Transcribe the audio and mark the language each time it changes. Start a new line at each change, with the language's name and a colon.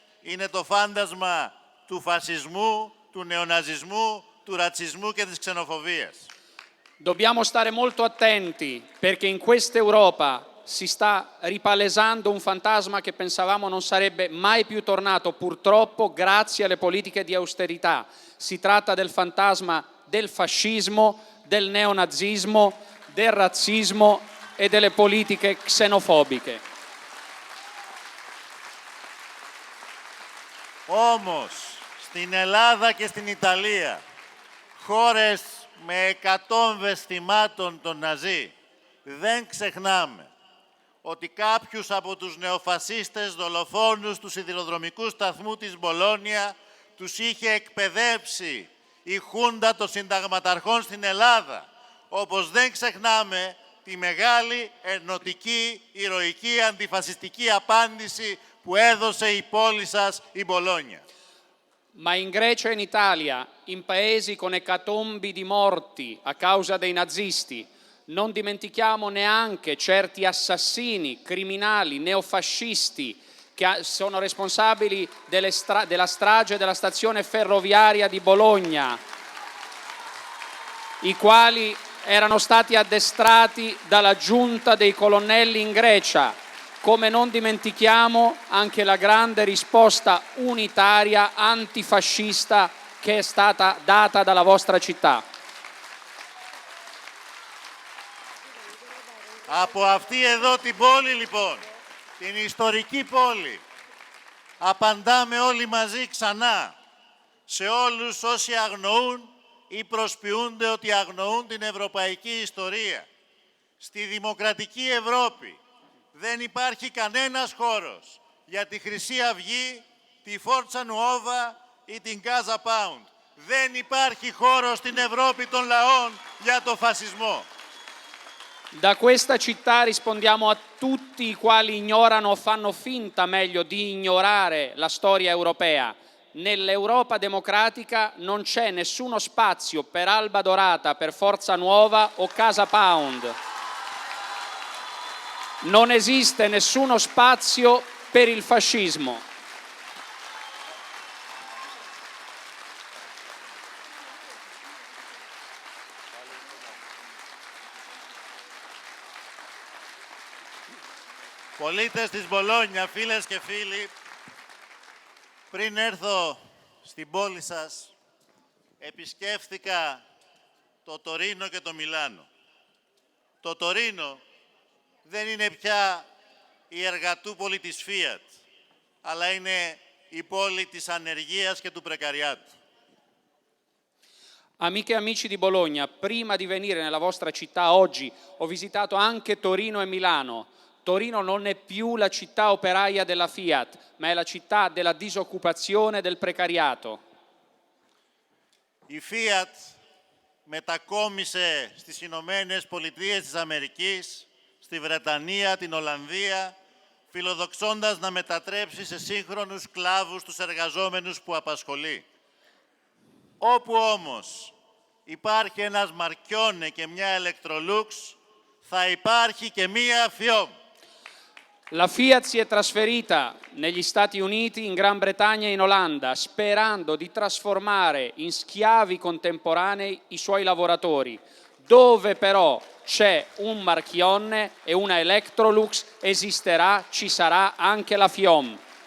Greek: Είναι το φάντασμα του φασισμού, του νεοναζισμού, του ρατσισμού και της ξενοφοβίας.
Italian: Dobbiamo stare molto attenti perché in questa Europa si sta ripalesando un fantasma che pensavamo non sarebbe mai più tornato, purtroppo grazie alle politiche di austerità. Si tratta del fantasma del fascismo, del neonazismo, del razzismo e delle politiche xenofobiche.
Greek: Όμως, στην Ελλάδα και στην Ιταλία, χώρες με εκατόμβες θυμάτων των Ναζί, δεν ξεχνάμε ότι κάποιους από τους νεοφασίστες δολοφόνους του σιδηροδρομικού σταθμού της Μπολόνια τους είχε εκπαιδεύσει η Χούντα των συνταγματαρχών στην Ελλάδα, όπως δεν ξεχνάμε τη μεγάλη ενωτική, ηρωική, αντιφασιστική απάντηση που έδωσε η πόλη σας, η Μπολόνια.
Italian: Ma in Grecia e in Italia, in paesi con ecatombi di morti a causa dei nazisti, non dimentichiamo neanche certi assassini, criminali, neofascisti che sono responsabili della strage della stazione ferroviaria di Bologna, i quali erano stati addestrati dalla giunta dei colonnelli in Grecia. Come non dimentichiamo anche la grande risposta unitaria antifascista che è stata data dalla vostra città.
Greek: Από αυτή εδώ την πόλη, λοιπόν, την ιστορική πόλη, απαντάμε όλοι μαζί ξανά σε όλους όσοι αγνοούν ή προσποιούνται ότι αγνοούν την ευρωπαϊκή ιστορία. Στη δημοκρατική Ευρώπη δεν υπάρχει κανένας χώρος για τη Χρυσή Αυγή, τη Φόρτσα Νουόβα ή την Γκάζα Πάουντ. Δεν υπάρχει χώρος στην Ευρώπη των λαών για το φασισμό.
Italian: Da questa città rispondiamo a tutti i quali ignorano o fanno finta, meglio, di ignorare la storia europea. Nell'Europa democratica non c'è nessuno spazio per Alba Dorata, per Forza Nuova o Casa Pound. Non esiste nessuno spazio per il fascismo.
Greek: Πολίτες της Μπολόνια, φίλες και φίλοι, πριν έρθω στην πόλη σας, επισκέφθηκα το Τωρίνο και το Μιλάνο. Το Τωρίνο δεν είναι πια η εργατούπολη της Fiat, αλλά είναι η πόλη της ανεργίας και του πρεκαριάτου.
Italian: Amiche e amici di Bologna, prima di venire nella vostra città oggi ho visitato anche Torino e Milano. Torino non è più la città operaia della Fiat, ma è la città della disoccupazione e del precariato.
Greek: Η Fiat μετακόμισε στις Ηνωμένες Πολιτείες της Αμερικής, στη Βρετανία, την Ολλανδία, φιλοδοξώντας να μετατρέψει σε σύγχρονους σκλάβους τους εργαζόμενους που απασχολεί. Όπου όμως υπάρχει ένας Μαρκιόνε και μια Electrolux, θα υπάρχει και μία Fiat.
Italian: La Fiat si è trasferita negli Stati Uniti, in Gran Bretagna e in Olanda, sperando di trasformare in schiavi contemporanei i suoi lavoratori. Dove però c'è un Marchionne e una Electrolux, esisterà, ci sarà anche la FIOM.